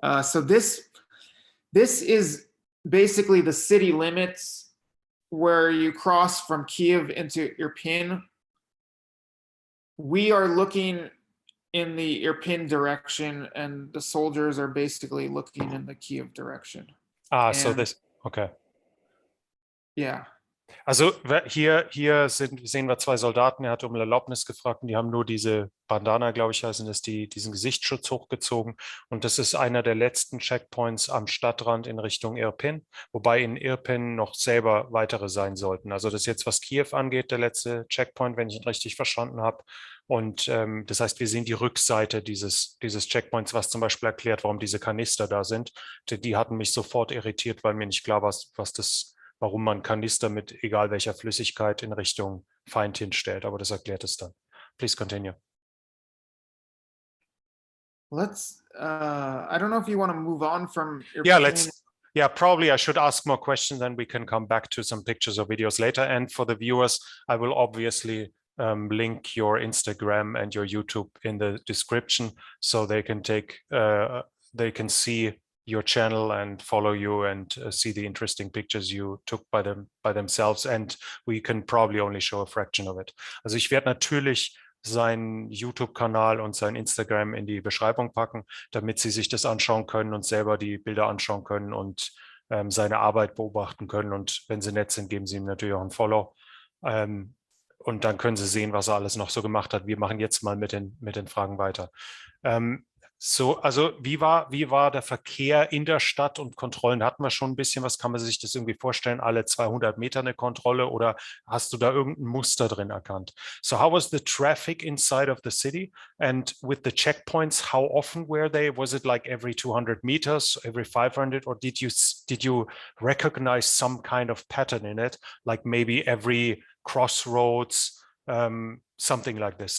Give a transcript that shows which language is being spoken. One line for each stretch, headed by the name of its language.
English: So this is basically the city limits where you cross from Kiev into Irpin. We are looking in the Irpin direction and the soldiers are basically looking in the Kiev direction. So this, okay. Yeah.
German: Also hier sehen wir zwei Soldaten, er hat um Erlaubnis gefragt und die haben nur diese Bandana, glaube ich, heißen das, diesen Gesichtsschutz hochgezogen. Und das ist einer der letzten Checkpoints am Stadtrand in Richtung Irpin, wobei in Irpin noch selber weitere sein sollten. Also das ist jetzt, was Kiew angeht, der letzte Checkpoint, wenn ich ihn richtig verstanden habe. Und das heißt, wir sehen die Rückseite dieses Checkpoints, was zum Beispiel erklärt, warum diese Kanister da sind. Die hatten mich sofort irritiert, weil mir nicht klar war, warum man Kanister mit egal welcher Flüssigkeit in Richtung Feind hinstellt. Aber das erklärt es dann.
English: Please continue. I don't know if you want to move on from Yeah, Irpin. probably I should ask more questions, then we can come back to some pictures or videos later. And for the viewers, I will obviously link your Instagram and your YouTube in the description so they can see your channel and follow you and see the interesting pictures you took by themselves. And we can probably only show a fraction of it.
German: Also ich werde natürlich seinen YouTube-Kanal und sein Instagram in die Beschreibung packen, damit Sie sich das anschauen können und selber die Bilder anschauen können und seine Arbeit beobachten können. Und wenn Sie nett sind, geben Sie ihm natürlich auch ein Follow. Und dann können Sie sehen, was er alles noch so gemacht hat. Wir machen jetzt mal mit den Fragen weiter. Also wie war der Verkehr in der Stadt und Kontrollen hatten wir schon ein bisschen. Was kann man sich das irgendwie vorstellen? Alle 200 Meter eine Kontrolle oder hast du da irgendein Muster drin erkannt?
English: So how was the traffic inside of the city? And with the checkpoints, how often were they? Was it like every 200 meters, every 500? Or did you recognize some kind of pattern in it? Like maybe every crossroads, something like this.